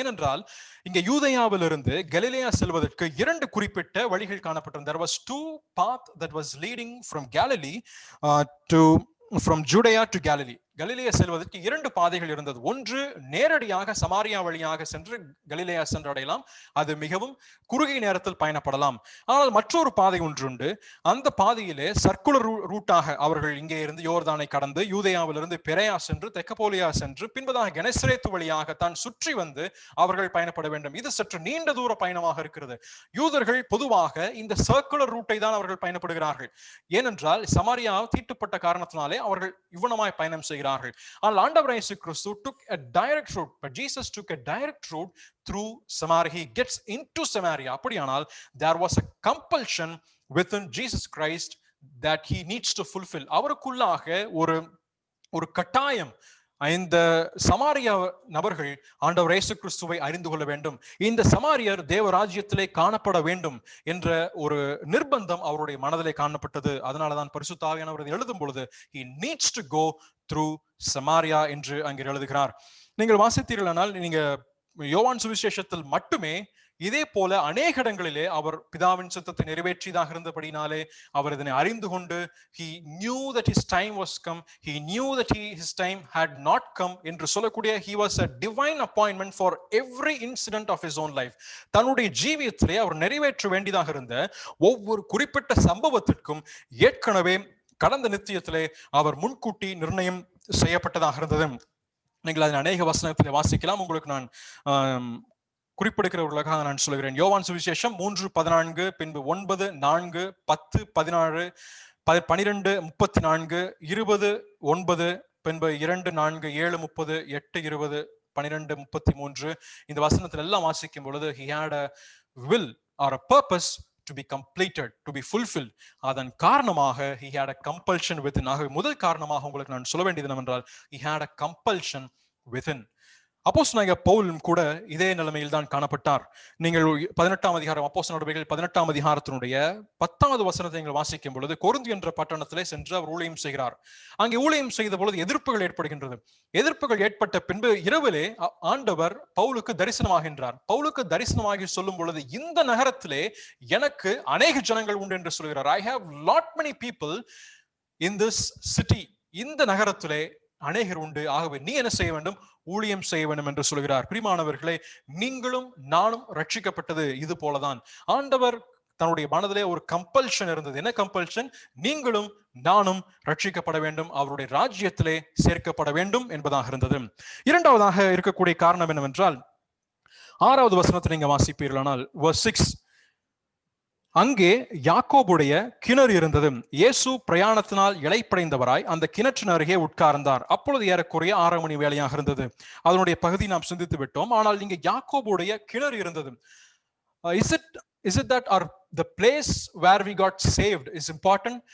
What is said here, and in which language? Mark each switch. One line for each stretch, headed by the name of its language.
Tamil: ஏனென்றால் இங்க யூதேயாவிலிருந்து கலிலேயா செல்வதற்கு 2 குறிப்பிட்ட வழிகள் காணப்பட்டன.
English: There was 2 paths that was leading from Galilee from Judea to Galilee.
Tamil: கலிலேயா செல்வதற்கு 2 பாதைகள் இருந்தது. ஒன்று நேரடியாக சமாரியா வழியாக சென்று கலிலேயா சென்றடையலாம், அது மிகவும் குறுகிய நேரத்தில் பயணப்படலாம். ஆனால் மற்றொரு பாதை ஒன்று உண்டு. அந்த பாதையிலே சர்க்குலர் ரூட்டாக அவர்கள் இங்கே இருந்து யோர்தானை கடந்து யூதேயாவிலிருந்து பெரேயா சென்று தெக்கப்போலியா சென்று பின்பதாக கெனசரேத்து வழியாக தான் சுற்றி வந்து அவர்கள் பயணப்பட வேண்டும். இது சற்று நீண்ட தூர பயணமாக இருக்கிறது. யூதர்கள் பொதுவாக இந்த சர்க்குலர் ரூட்டை தான் அவர்கள் பயணப்படுகிறார்கள். ஏனென்றால் சமாரியா தீட்டுப்பட்ட காரணத்தினாலே அவர்கள் இவ்வளமாய் பயணம் செய்கிறார்கள். ஆனால் ஆண்டவர் இயேசு கிறிஸ்து
English: took a direct route, but Jesus took a direct route through Samaria. He gets into Samaria. அப்படியானால் there was a compulsion within Jesus Christ that he needs to fulfill.
Tamil: அவருக்குள்ளாக ஒரு கட்டாயம், இந்த சமாரியா நபர்கள் ஆண்டவர் இயேசு கிறிஸ்துவை அறிந்து கொள்ள வேண்டும், இந்த சமாரியர் தேவராஜ்யத்திலே காணப்பட வேண்டும் என்ற ஒரு நிர்பந்தம் அவருடைய மனதிலே காணப்பட்டது. அதனாலதான் பரிசுத்த ஆவியானவர் எழுதும் பொழுது
English: he needs to go through Samaria
Tamil: என்று அங்கே எழுதுகிறார். நீங்கள் வாசித்தீர்களானால் நீங்க யோவான் சுவிசேஷத்தில் மட்டுமே இதே போல அநேக இடங்களிலே அவர் பிதாவின் சித்தத்தை நிறைவேற்றியதாக இருந்தபடினாலே அவர் இதனை அறிந்து கொண்டு
English: he knew that his time was come, he knew that his time had not come
Tamil: என்று சொல்லக்கூடிய
English: he was a divine appointment for every incident of his own life.
Tamil: தன்னுடைய ஜீவியத்திலே அவர் நிறைவேற்ற வேண்டியதாக இருந்த ஒவ்வொரு குறிப்பிட்ட சம்பவத்திற்கும் ஏற்கனவே கடந்த நித்தியத்திலே அவர் முன்கூட்டி நிர்ணயம் செய்யப்பட்டதாக இருந்தது. நீங்கள் அதன் அநேக வசனத்திலே வாசிக்கலாம். உங்களுக்கு நான் குறிப்பிடுகிறவர்களுக்காக நான் சொல்கிறேன். யோவான் சுவிசேஷம் 3:14, பின்பு 9, 4, 10, 17, 12, 34, 20, 9, பின்பு 2, 4, 7, 30, 8, 20, 12, 33 இந்த வசனத்தில் எல்லாம் வாசிக்கும் பொழுது
English: he had a will or a purpose to be completed, to be fulfilled.
Tamil: அதன் காரணமாக
English: he had a compulsion within.
Tamil: ஆகவே முதல் காரணமாக உங்களுக்கு நான் சொல்ல வேண்டியது என்னவென்றால்
English: he had a compulsion within.
Tamil: அப்போஸ்தலனாகிய பவுலும் கூட இதே நிலைமையில் தான் காணப்பட்டார். நீங்கள் 18ஆம் அதிகாரம் அப்போஸ்தலர் நடவடிக்கைகள் 18ஆம் அதிகாரத்தினுடைய 10வது வசனத்தை நீங்கள் வாசிக்கும் பொழுது கொரிந்து என்ற பட்டணத்திலே சென்று அவர் ஊழியம் செய்கிறார். அங்கே ஊழியம் செய்த பொழுது எதிர்ப்புகள் ஏற்படுகின்றது. எதிர்ப்புகள் ஏற்பட்ட பின்பு இரவிலே ஆண்டவர் பவுலுக்கு தரிசனமாகின்றார். பவுலுக்கு தரிசனமாகி சொல்லும் பொழுது இந்த நகரத்திலே எனக்கு அநேக ஜனங்கள் உண்டு என்று சொல்கிறார்.
English: I have lot many people in this city.
Tamil: இந்த நகரத்திலே அநேகர் உண்டு, ஆகவே நீ என்ன செய்ய வேண்டும், ஊழியம் செய்ய வேண்டும் என்று சொல்கிறார். பிரியமானவர்களே, நீங்களும் நானும் ரட்சிக்கப்பட்டது இது போலதான். ஆண்டவர் தன்னுடைய மனதிலே ஒரு கம்பல்ஷன் இருந்தது. என்ன கம்பல்ஷன்? நீங்களும் நானும் ரட்சிக்கப்பட வேண்டும், அவருடைய ராஜ்யத்திலே சேர்க்கப்பட வேண்டும் என்பதாக இருந்தது. இரண்டாவதாக இருக்கக்கூடிய காரணம் என்னவென்றால் 6வது வசனத்தை நீங்க வாசிப்பீர்களானால் verse 6, அங்கே யாக்கோபுடைய கிணறு இருந்தது. இயேசு பிரயாணத்தினால் இளைப்படைந்தவராய் அந்த கிணற்றின் அருகே உட்கார்ந்தார். அப்பொழுது ஏறக்குறைய 6 மணி வேளையாக இருந்தது. அதனுடைய பகுதி நாம் சிந்தித்து விட்டோம். ஆனால் இங்கே யாக்கோபுடைய கிணறு இருந்தது.
English: Is it that our the place where we got saved is important?